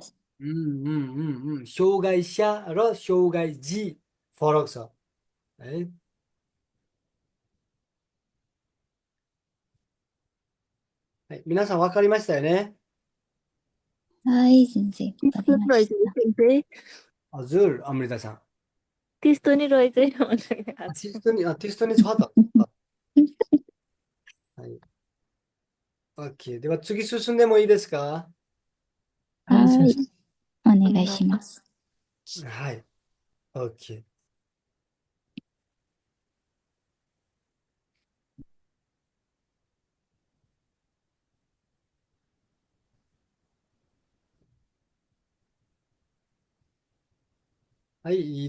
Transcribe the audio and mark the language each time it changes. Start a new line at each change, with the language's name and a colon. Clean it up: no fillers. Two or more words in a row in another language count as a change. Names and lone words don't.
Japanese: 障害者로障害児フォロクソ。はい、皆さんわかりましたよね。はい、先生。わかりました。
Nepali: हजुर अमृता さん。 त्यस्तो नि रहेछ है
Japanese: テストに使った。はい。OK。では次進んでもいいですか？はい、はい。先生。お願いします。はい。OK。はい。